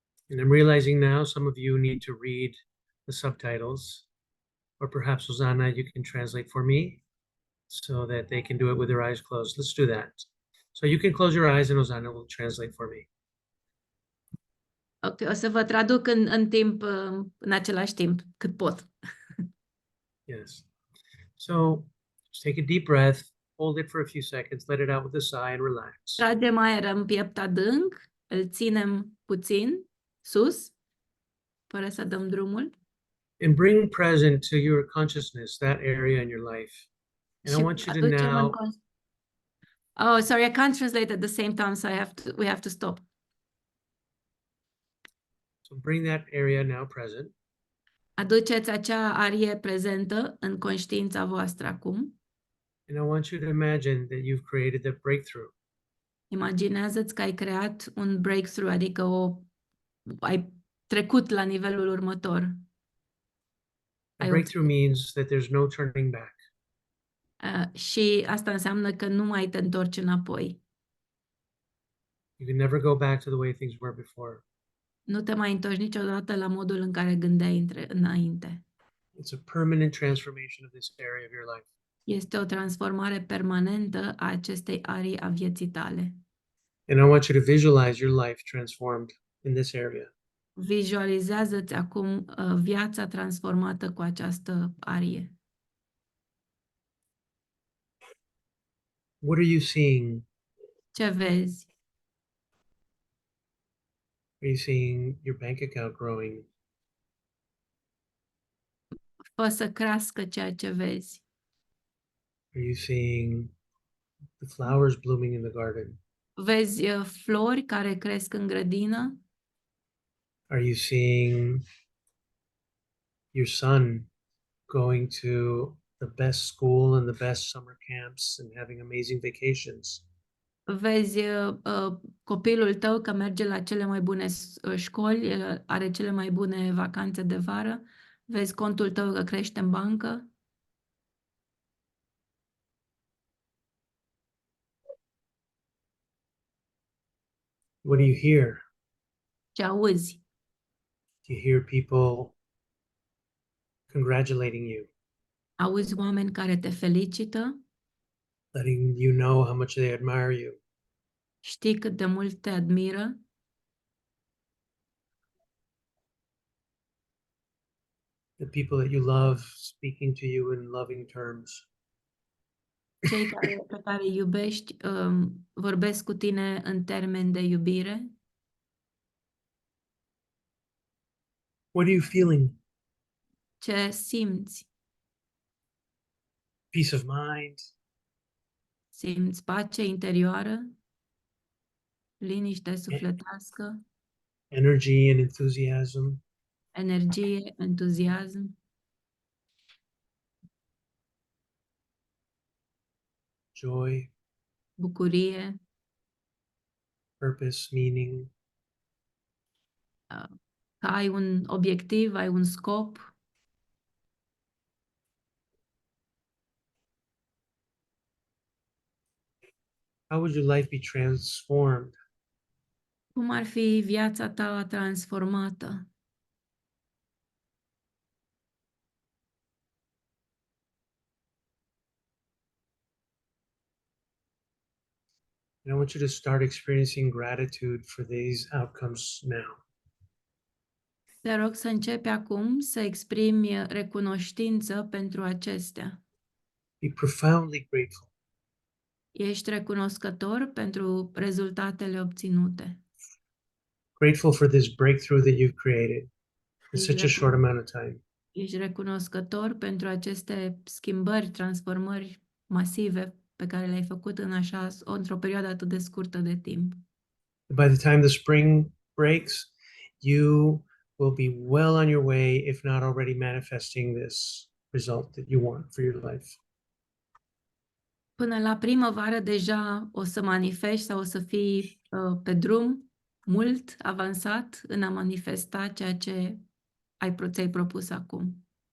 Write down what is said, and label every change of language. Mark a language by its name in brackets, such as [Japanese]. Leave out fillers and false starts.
[English] And I'm realizing now some of you need to read the subtitles. Or perhaps, Ozana, you can translate for me so that they can do it with their eyes closed. Let's do that. So you can close your eyes and Ozana will translate for me. [Romanian] Ok, o să vă traduc în timp, în același timp, cât pot. [English] Yes. So just take a deep breath, hold it for a few seconds, let it out with a sigh and relax. [Romanian] Tragem aer în piept adânc, îl ținem puțin sus, fără să dăm drumul. [English] And bring present to your consciousness that area in your life. And I [Romanian] Și [English] want you to [Romanian] aducem [English] now... Oh, sorry, I can't translate at the same time, so we have to stop. So bring that area now present. [Romanian] Aduceți acea arie prezentă în conștiința voastră acum. [English] And I want you to imagine that you've created the breakthrough. [Romanian] Imaginează-ți că ai creat un breakthrough, adică ai trecut la nivelul următor. [English] A [Romanian] Ai [English] breakthrough means that there's no turning back. [Romanian] și asta înseamnă că nu mai te întorci înapoi. [English] You can never go back to the way things were before. [Romanian] Nu te mai întorci niciodată la modul în care gândeai înainte. [English] It's a permanent transformation of this area of your life. [Romanian] Este o transformare permanentă a acestei arii a vieții tale. [English] And I want you to visualize your life transformed in this area. [Romanian] Vizualizează-ți acum viața transformată cu această arie. [English] What are you seeing? [Romanian] Ce vezi? [English] Are you seeing your bank account growing? [Romanian] Fă să crească ceea ce vezi. [English] Are you seeing the flowers blooming in the garden? [Romanian] Vezi flori care cresc în grădină? [English] Are you seeing your son going to the best school and the best summer camps and having amazing vacations? [Romanian] Vezi copilul tău că merge la cele mai bune școli, are cele mai bune vacanțe de vară? Vezi contul tău că crește în bancă? [English] What do you hear? [Romanian] Ce auzi? [English] Do you hear people congratulating you, [Romanian] Auzi oameni care te felicită? [English] letting you know how much they admire you? [Romanian] Știi cât de mult te admiră? [English] The people that you love speaking to you in loving terms. [Romanian] Cei pe care îi iubești vorbesc cu tine în termeni de iubire? [English] What are you feeling? [Romanian] Ce simți? [English] Peace of mind, [Romanian] Simți pace interioară? Liniște sufletească? [English] energy and enthusiasm, [Romanian] Energie, entuziasm? [English] joy, [Romanian] Bucurie? [English] purpose, meaning. [Romanian] Că ai un obiectiv, ai un scop? [English] How would your life be transformed? [Romanian] Cum ar fi viața ta transformată? [English] And I want you to start experiencing gratitude for these outcomes now. [Romanian] Te rog să începi acum să exprimi recunoștință pentru acestea. [English] Be profoundly grateful. [Romanian] Ești recunoscător pentru rezultatele obținute. [English] Grateful for this breakthrough that you've created in [Romanian] Ești, [English] such a short amount of time. [Romanian] ești recunoscător pentru aceste schimbări, transformări masive pe care le-ai făcut într-o perioadă atât de scurtă de timp. [English] By the time the spring breaks, you will be well on your way, if not already manifesting this result that you want for your life. [Romanian] Până la primăvară deja o să manifesti sau o să fii pe drum mult avansat în a manifesta ceea ce ți-ai propus acum.